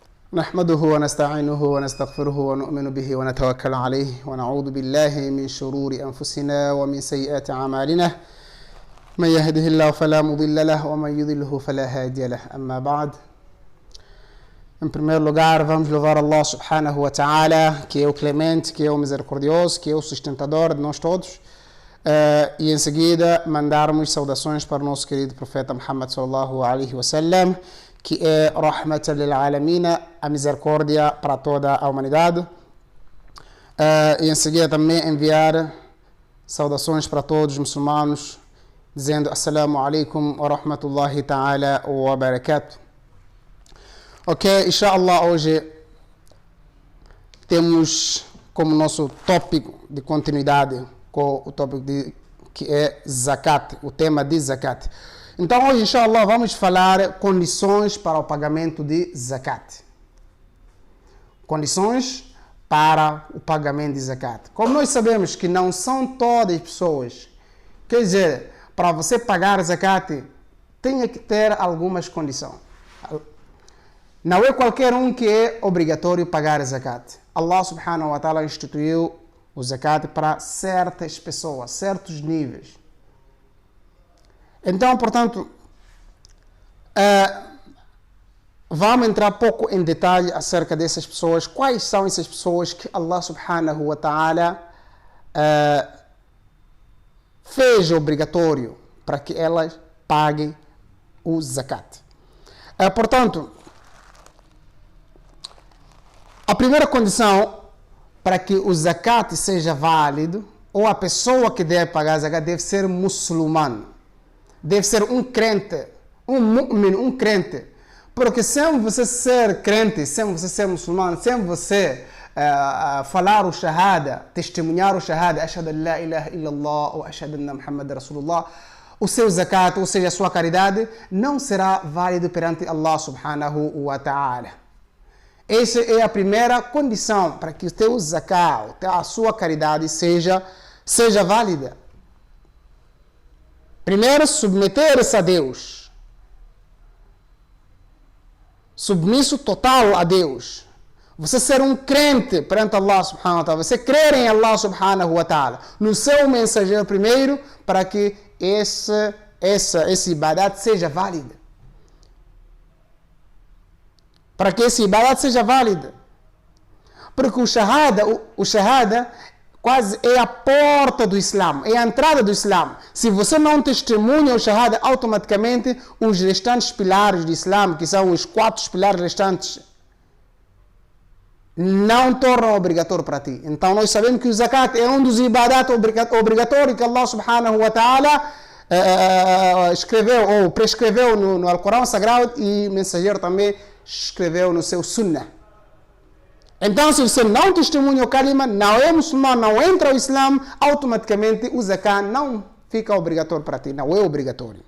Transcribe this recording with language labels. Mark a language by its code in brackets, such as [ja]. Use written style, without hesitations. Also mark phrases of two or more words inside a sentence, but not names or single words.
[ar] نحمده ونستعينه ونستغفره ونؤمن به ونتوكل عليه ونعوذ بالله من شرور أنفسنا ومن سيئات أعمالنا من يهده الله فلا مضل له ومن يضله فلا هادي له. أما بعد, [pt] em primeiro lugar vamos louvar [ar] الله سبحانه وتعالى, [pt] que é o clemente, que é o misericordioso, que é o sustentador de nós todos, e em seguida mandarmos saudações para o nosso querido profeta Muhammad [ar] صلى الله عليه وسلم, [pt] que é [ar] رحمة للعالمين, [pt] a misericórdia para toda a humanidade. E em seguida também enviar saudações para todos os muçulmanos, dizendo [ar] السلام عليكم ورحمة الله تعالى وبركاته. [pt] Ok, inshallah, hoje temos como nosso tópico de continuidade com o tópico que é Zakat, o tema de Zakat. Então hoje, inshallah, vamos falar condições para o pagamento de Zakat. Condições para o pagamento de Zakat. Como nós sabemos que não são todas as pessoas, quer dizer, para você pagar Zakat, tem que ter algumas condições. Não é qualquer um que é obrigatório pagar Zakat. [ar] الله سبحانه وتعالى [pt] instituiu o Zakat para certas pessoas, certos níveis. Então, portanto, vamos entrar pouco em detalhe acerca dessas pessoas. Quais são essas pessoas que [ar] الله سبحانه وتعالى [pt] fez obrigatório para que elas paguem o Zakat? Portanto, a primeira condição para que o Zakat seja válido, ou a pessoa que deve pagar Zakat deve ser muçulmano. Deve ser um crente, um mu'min, um crente. Porque sem você ser crente, sem você ser muçulmano, sem você falar o shahada, testemunhar o shahada, [ar] أشهد أن لا إله إلا الله [pt] ou [ar] أشهد أن محمدا رسول الله, [pt] o seu zakat, ou seja, a sua caridade, não será válido perante [ar] الله سبحانه وتعالى. [pt] Essa é a primeira condição para que o teu zakat, a sua caridade seja válida. Primeiro, submeter-se a Deus. Submisso total a Deus. Você ser um crente perante [ar] الله سبحانه وتعالى. [pt] Você crer em [ar] الله سبحانه وتعالى. [pt] No seu mensageiro primeiro, para que esse ibadat seja válida. Para que esse ibadat seja válida. Porque o shahada quase é a porta do Islã, é a entrada do Islã. Se você não testemunha o Shahada, automaticamente os restantes pilares do Islã, que são os 4 pilares restantes, não tornam obrigatório para ti. Então nós sabemos que o Zakat é um dos ibadat obrigatórios que [ar] الله سبحانه وتعالى [pt] escreveu ou prescreveu no Alcorão Sagrado, e o mensageiro também escreveu no seu Sunnah. Então, se você não testemunha o kalima, não é muçulmano, não entra ao Islã, automaticamente o zakat não fica obrigatório para ti, não é obrigatório.